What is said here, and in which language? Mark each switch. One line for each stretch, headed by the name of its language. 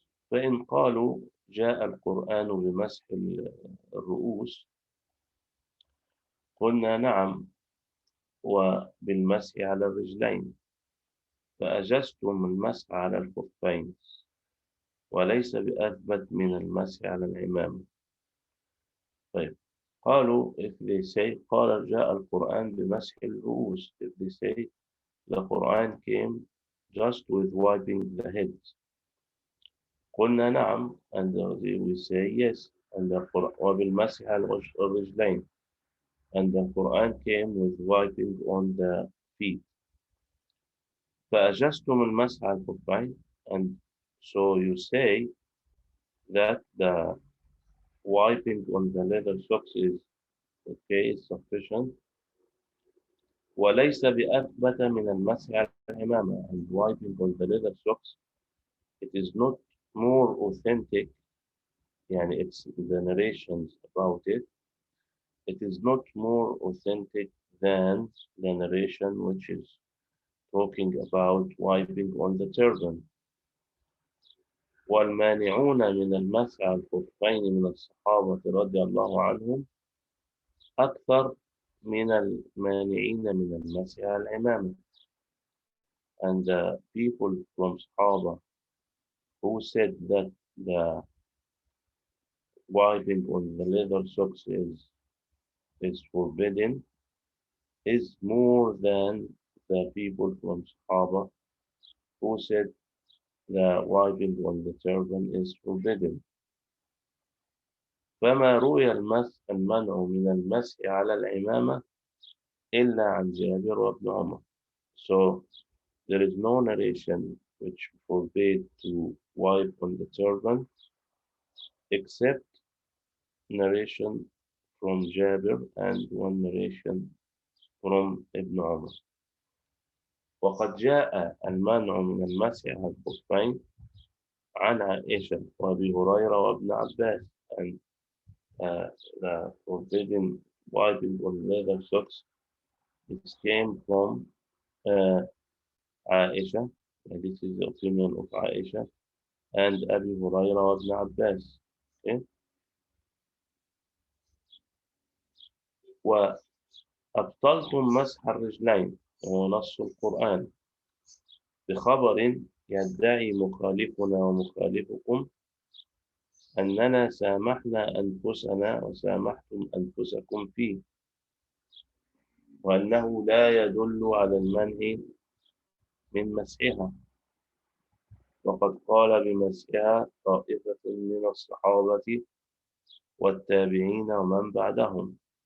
Arabic: فإن قالوا جاء القرآن بمسح الرؤوس قلنا نعم وبالمسح على الرجلين فأجزتم المسح على الخفين وليس بأثبت من المسح على العمامة. طيب قالوا
English: if they say
Arabic: قال جاء القرآن بمسح الرؤوس,
English: if they say the Quran came just with wiping the head.
Arabic: قلنا نعم,
English: and we say yes. And the Quran,
Arabic: وبالمسح على الرجلين,
English: and the Quran came with wiping on the feet.
Arabic: فأجزتم المسح على الخفين,
English: and so you say that the wiping on the leather socks is okay, is sufficient.
Arabic: وليس بأثبت من المسح على العمامة,
English: and wiping on the leather socks, it is not more authentic, يعني it's the narrations about it, it is not more authentic than the narration which is talking about wiping on the turban.
Arabic: والمانعون من المسح على الخفين من الصحابة رضي الله عنهم أكثر من المانعين من المسح على العمامة.
English: And the people from Sahaba who said that the wiping on the leather socks is forbidden is more than the people from Sahaba who said the wiping on the turban is forbidden.
Arabic: فما روي المنع من المسح على العمامة إلا عن جابر وابن عمر.
English: So there is no narration which forbade to wipe on the turban except narration from Jabir and one narration from Ibn Umar.
Arabic: وقد جاء المنع من المسح على الخفين عن عائشة وأبي هريرة وابن عباس,
English: and the forbidden wiping on leather socks, it came from Aisha, and this is the opinion of Aisha and Abi Huraira وابن Abbas. Okay?
Arabic: وأبطلتم مسح الرجلين ونص القرآن بخبر يدعي مخالفنا ومخالفكم أننا سامحنا أنفسنا وسامحتم أنفسكم فيه, وأنه لا يدل على المنع من مسحها, وقد قال بمسحها طائفة من الصحابة والتابعين ومن بعدهم.